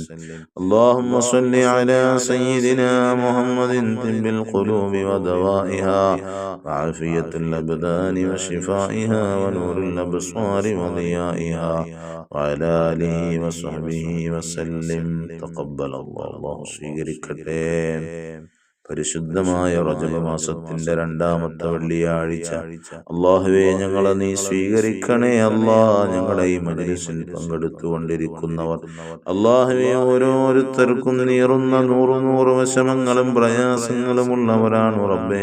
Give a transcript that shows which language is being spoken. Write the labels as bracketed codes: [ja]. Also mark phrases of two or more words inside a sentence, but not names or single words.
[ar] اللهم صل على سيدنا محمد طب القلوب ودوائها وعافية الأبدان وشفائها ونور الأبصار وضيائها وعلى آله وصحبه وسلم. تقبل الله. [ml] الله സ്വീകരിക്കട്ടെ. പരിശുദ്ധമായ റജബ് മാസത്തിന്റെ 2-ാമത്തെ വെള്ളിയാഴ്ച അല്ലാഹുവേ ഞങ്ങളെ നീ സ്വീകരിക്കണേ അല്ലാ. ഞങ്ങളുടെ ഈ മജ്‌ലിസിൽ പങ്കെടുത്തുകൊണ്ടിരിക്കുന്നവർ അല്ലാഹുവേ ഓരോരുത്തർക്കും നീറുന്ന 100 വിഷമങ്ങളും പ്രയാസങ്ങളും ഉള്ളവരാണ് റബ്ബേ.